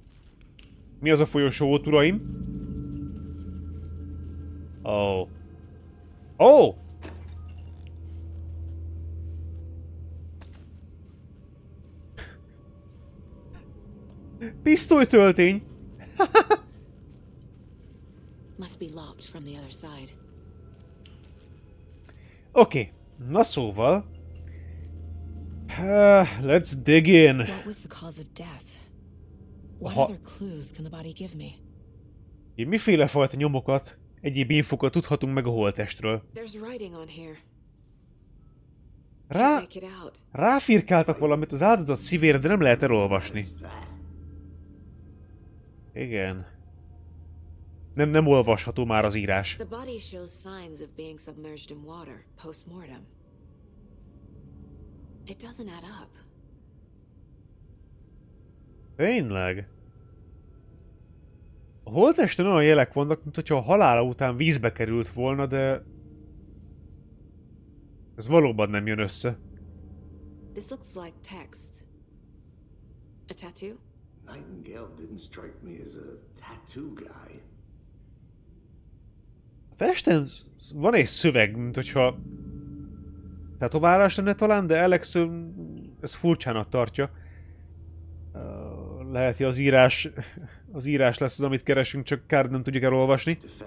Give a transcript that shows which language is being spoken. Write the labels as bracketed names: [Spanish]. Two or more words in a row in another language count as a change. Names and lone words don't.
[Hungarian] Mi az a folyosó, uraim? Ó. Oh. Ó! Oh. Pisztolytöltény! [English] Must be locked from the other side. [Hungarian] Oké, na szóval... [English] let's dig in. What was the cause of death? What other clues can the body give me? [Hungarian] Miféle fajta nyomokat, egyéb infokat tudhatunk meg a holttestről? [English] There's writing on here. [Hungarian] Ráfirkáltak valamit az áldozat szívére, de nem lehet elolvasni. Igen. Nem olvasható már az írás. [English] The body shows signs of being submerged in water post-mortem. It doesn't add up. [Hungarian] Tényleg? A holttesten olyan jelek vannak, mint hogyha a halála után vízbe került volna, de... ez valóban nem jön össze. [English] This looks like text. A tattoo? Nightingale didn't strike me as a tattoo guy. [Hungarian] A testen van egy szöveg, mint hogyha tetoválás lenne talán, de Alex ez furcsának tartja. Lehet, hogy az írás lesz az, amit keresünk, csak kár nem tudjuk elolvasni.